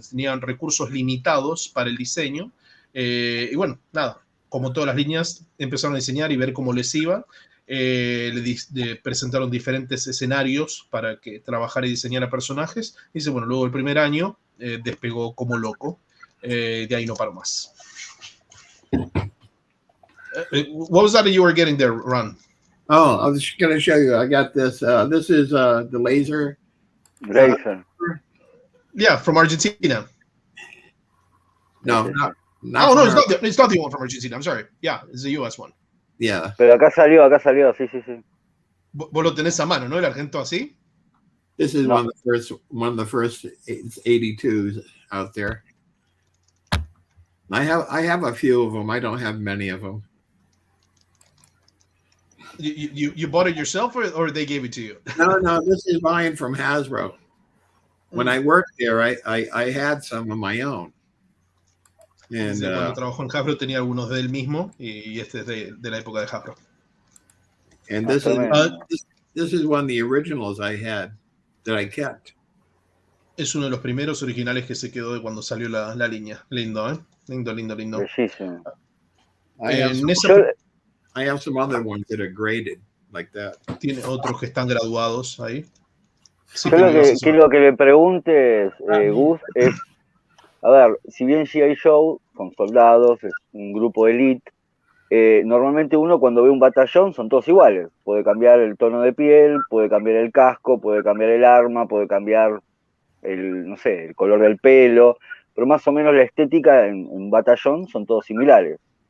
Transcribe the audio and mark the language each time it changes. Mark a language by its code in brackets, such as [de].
[es] Tenían recursos limitados para el diseño, y bueno, nada, como todas las líneas, empezaron a diseñar y ver cómo les iba. Le presentaron diferentes escenarios para que trabajara y diseñara personajes. Y dice, bueno, luego el primer año despegó como loco. De ahí no paró más. [en] What was that you were getting there, Ron? Oh, I was just going to show you. I got this. This is the laser. Yeah, from Argentina. No, not no, it's not the one from Argentina. I'm sorry. Yeah, it's the US one. Yeah. [es] Pero acá salió, sí. Vos lo tenés a mano, ¿no? El argento así. [en] This is one of the first 82s out there. I have a few of them. I don't have many of them. You bought it yourself, or they gave it to you? No, this is mine from Hasbro. When I worked there, I had some of my own. And, [es] cuando trabajó en Hasbro tenía algunos de él mismo, y este es de la época de Hasbro. [en] And this is one of the originals I had that I kept. [es] Es uno de los primeros originales que se quedó de cuando salió la línea. Lindo, ¿eh? Lindo. Bellísimo. [en] I have some other ones that are graded like that. [es] Tiene otros que están graduados ahí. Sí, yo lo que le preguntes, Gus, es, a ver, si bien G.I. Joe son soldados, es un grupo elite, normalmente uno cuando ve un batallón son todos iguales. Puede cambiar el tono de piel, puede cambiar el casco, puede cambiar el arma, puede cambiar el color del pelo, pero más o menos la estética en un batallón son todos similares.